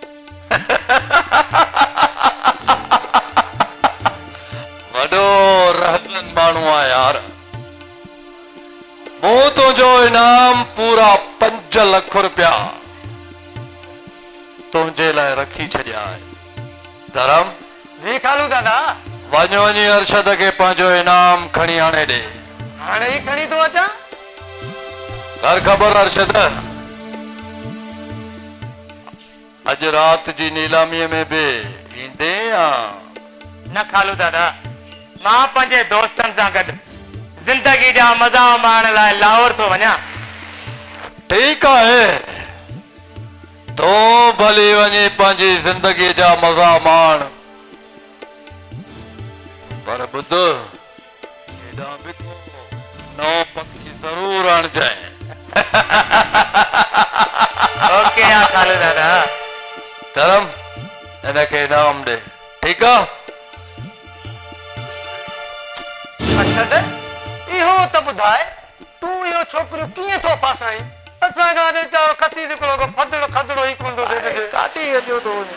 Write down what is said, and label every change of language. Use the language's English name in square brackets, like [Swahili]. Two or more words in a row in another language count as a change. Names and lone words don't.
[Sindhi] वॾो रहसन माण्हू आहे यार। मूं तुंहिंजो इनाम पूरा 5 लख रुपया तुंहिंजे लाइ रखी छॾिया आहे। धर्म जी खालू दादा, वञ वञी अरशद खे पंहिंजो इनाम खणी आणे ॾे। हाणे ई खणी थो अचां। कर ख़बर अरशद, अॼु राति जी नीलामीअ में बि ईंदे या? न खालू दादा, मां पंहिंजे दोस्तनि सां गॾु ज़िंदगी जा मज़ा माणण लाइ लाहौर थो वञा। ठीकु आहे, तो भली वञी पंहिंजी ज़िंदगी जा मज़ा माण, पर ॿुध हेॾां बि को नओं पखी ज़रूर आणजांइ। ओके आ खालू दादा। धर्म हिनखे इनाम ॾे, ठीकु आहे? अरशद, इहो त ॿुधाए तूं इहो छोकिरियूं कीअं थो फासाई? असां खां चारो खसी निकिरो फदड़ो खदड़ो ई कोन थो थिए। काटी हलियो थो वञे।